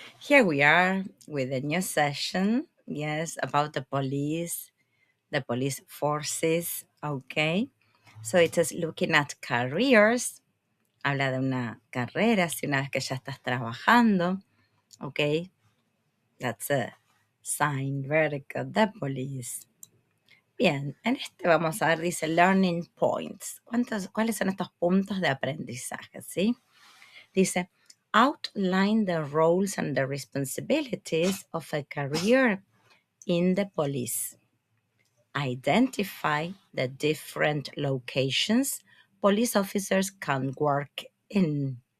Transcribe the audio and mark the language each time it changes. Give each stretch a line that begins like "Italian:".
English: Here we are with a new session. Yes, about the police forces. Okay. So it is looking at careers.
Spanish: Habla de una carrera, si una vez que ya estás trabajando.
English: Okay. That's a sign. Very good. The police.
Spanish: Bien, en este vamos a ver, dice
English: learning points.
Spanish: ¿Cuáles son estos puntos de aprendizaje? ¿Sí? Dice,
English: outline the roles and the responsibilities of a career in the police. Identify the different locations police officers can work in.